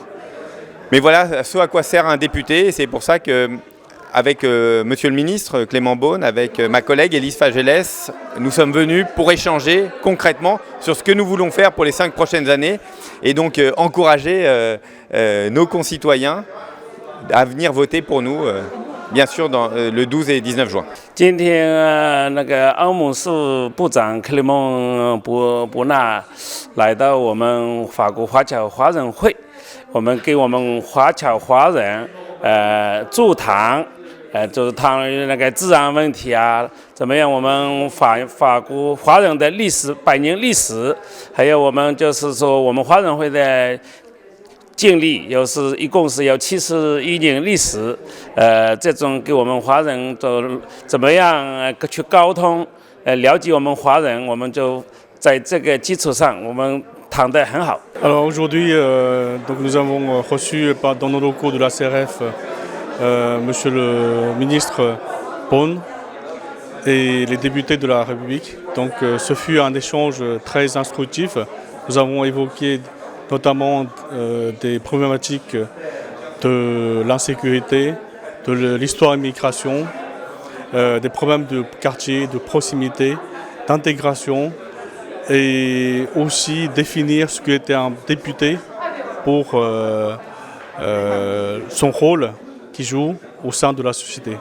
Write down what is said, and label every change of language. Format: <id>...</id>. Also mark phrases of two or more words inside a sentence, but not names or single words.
<fr>Mais voilà ce à quoi sert un député et c'est pour ça que avec Monsieur le ministre Clément Beaune, avec ma collègue Élise Fagellès, nous sommes venus pour échanger concrètement sur ce que nous voulons faire pour les 5 prochaines années et donc encourager nos concitoyens à venir voter pour nous, bien sûr, dans le 12 et 19 juin.</fr> <zh>今天那个欧盟事务部长克雷蒙伯纳来到我们法国华侨华人会，我们给我们华侨华人座谈，就是谈论那个治安问题啊，怎么样我们法国华人的历史100年历史，还有我们就是说我们华人会的经历，一共是有71年历史，这种给我们华人怎么样去沟通，了解我们华人，我们就在这个基础上，我们谈得很好。</zh> <fr>Alors aujourd'hui, donc nous avons reçu dans nos locaux de la CRF Monsieur le ministre Beaune et les députés de la République. Donc ce fut un échange très instructif. Nous avons évoqué notamment des problématiques de l'insécurité, de l'histoire de l'immigration, des problèmes de quartier, de proximité, d'intégration et aussi définir ce qu'était un député pour son rôle qu'il joue au sein de la société.</fr>